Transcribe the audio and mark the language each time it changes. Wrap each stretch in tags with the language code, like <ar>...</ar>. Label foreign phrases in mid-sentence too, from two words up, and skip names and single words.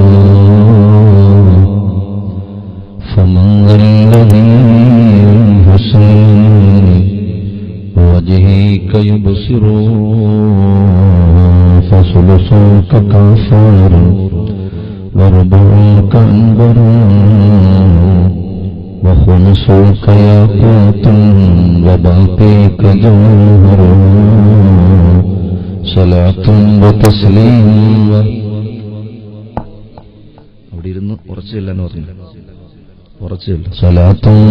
<ar>فمن ذا الذي من حسن وجهك يبصر فثلثك كافر وربعك أنبر وخمسك ياقوت وباقيك جوهر صلاة وتسليم</ar> <ml>അവിടെ ഇരുന്ന് ഉറച്ചില്ലെന്ന് പറഞ്ഞു</ml> <ar>صلاة</ar>